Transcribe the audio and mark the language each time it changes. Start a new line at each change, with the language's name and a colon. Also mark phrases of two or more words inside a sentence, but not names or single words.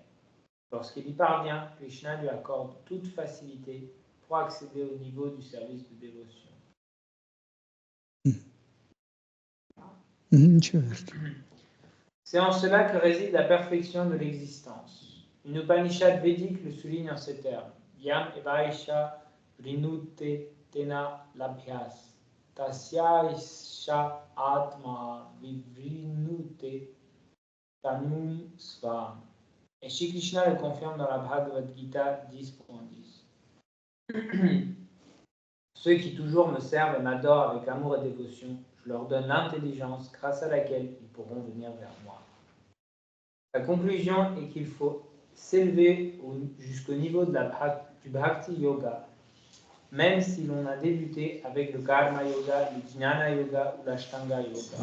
French: Lorsqu'il y parvient, Krishna lui accorde toute facilité pour accéder au niveau du service de dévotion. C'est en cela que réside la perfection de l'existence. Une Upanishad védique le souligne en ces termes.
Sanskrit: Yam evaisha vrinute tena labhyas. Tasyaisha atma vivrinute tanum svam.
French: Et Shri Krishna le confirme dans la Bhagavad Gita 10.10. Ceux qui toujours me servent et m'adorent avec amour et dévotion, je leur donne l'intelligence grâce à laquelle ils pourront venir vers moi. La conclusion est qu'il faut s'élever jusqu'au niveau du Bhakti Yoga, même si l'on a débuté avec le Karma Yoga, le Jnana Yoga ou l'Ashtanga Yoga.